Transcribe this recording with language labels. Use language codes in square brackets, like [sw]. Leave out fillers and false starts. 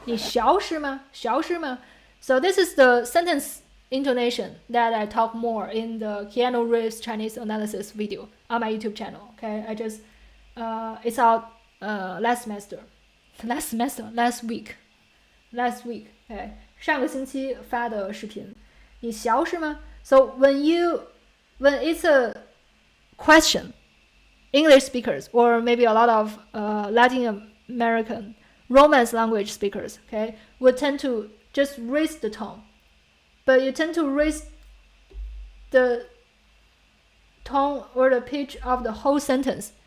[zh] 你消失吗?消失吗? [en] So this is the sentence intonation that I talk more in the Keanu Reeves Chinese analysis video on my YouTube channel. Okay, I just it's out last week. [zh] Okay, 上个星期发的视频。你消失吗? [en] So when it's a question, English speakers or maybe a lot of Latin American Romance language speakers, okay, would tend to just raise the tone, but you tend to raise the tone or the pitch of the whole sentence.